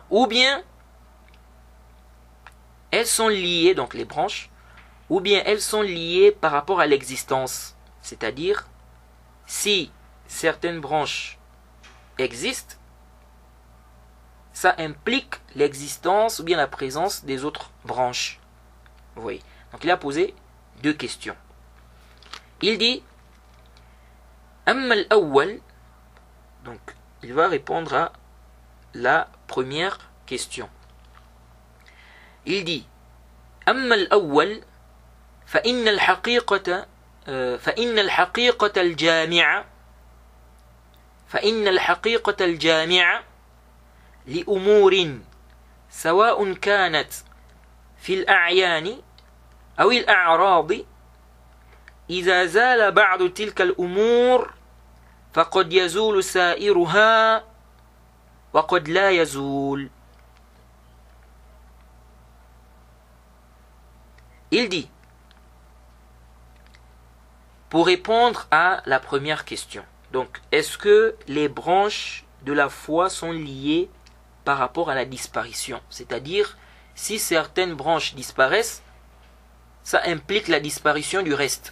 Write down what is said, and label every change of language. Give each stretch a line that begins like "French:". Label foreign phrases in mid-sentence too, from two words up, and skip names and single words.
French: Ou bien elles sont liées, donc les branches, ou bien elles sont liées par rapport à l'existence, c'est-à-dire si certaines branches existent, ça implique l'existence ou bien la présence des autres branches. Vous voyez. Donc il a posé deux questions. Il dit
Arabic: أما الأول,
French: donc il va répondre à la première question. Il dit
Arabic: أما الأول فإن الحقيقة الجامعة لأمور سواء كانت في الأعيان أو الأعراض إذا زال بعض تلك الأمور فقد يزول سائرها وقد لا يزول.
French: Il dit, pour répondre à la première question, donc est-ce que les branches de la foi sont liées par rapport à la disparition, c'est-à-dire si certaines branches disparaissent, ça implique la disparition du reste.